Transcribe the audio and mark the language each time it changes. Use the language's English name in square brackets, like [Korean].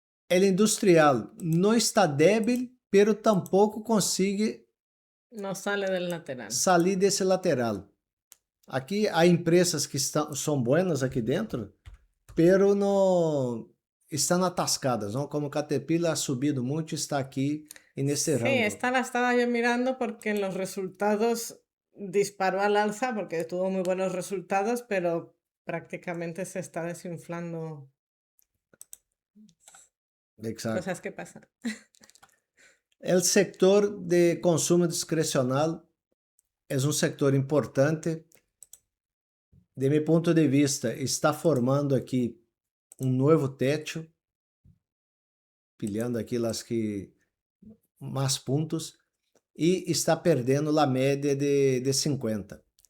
[Portuguese] El industrial não está débil, pero tampouco consegue [Spanish] No sale del lateral. [Portuguese] sair desse lateral. Aqui há empresas que são boas aqui dentro, pero não estão atascadas, não? Como Caterpillar ha subido muito, está aqui nesse rango. [Spanish] Sí, esta la estaba yo mirando porque en los resultados disparó al alza porque tuvo muy buenos resultados, pero prácticamente se está desinflando. Exacto. Cosas que pasan. El sector de consumo discrecional [Portuguese] é um setor importante. De meu ponto de vista, está formando aqui um novo teto, pilhando aqui as que mais pontos, e está perdendo a média de 50.